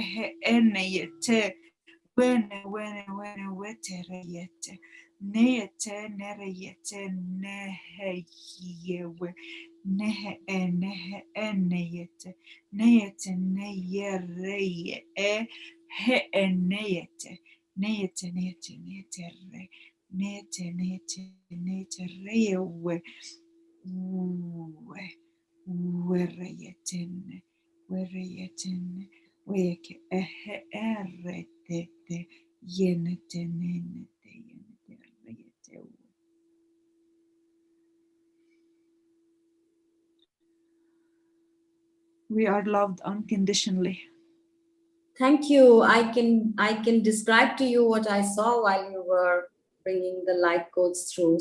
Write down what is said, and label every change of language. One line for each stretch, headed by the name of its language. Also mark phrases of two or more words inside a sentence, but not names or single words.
English: he ene ye te wene wene wene wete re yete ne yete nere yete ne he ye we ne he ene yete ne yete ne ye re ye he ene yete ne yete nete nete re nete nete nete rewe uwe wereyetene wereyetene weke ehe eretete yenete nenete yenete reyete. We are loved unconditionally. Thank you. I can describe to you what I saw while you were bringing the light codes through.